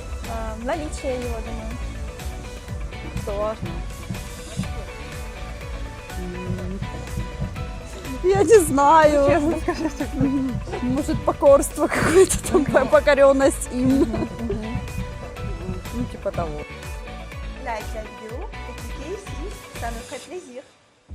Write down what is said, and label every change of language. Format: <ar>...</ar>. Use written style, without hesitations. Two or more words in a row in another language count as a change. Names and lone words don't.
<ru>Наличие его, думаю. Сложно. Я не знаю. Может, покорство какое-то там, покоренность им. Ну, типа того.</ru> <fr>La vidéo, cliquez ici, ça me ferait plaisir.</fr>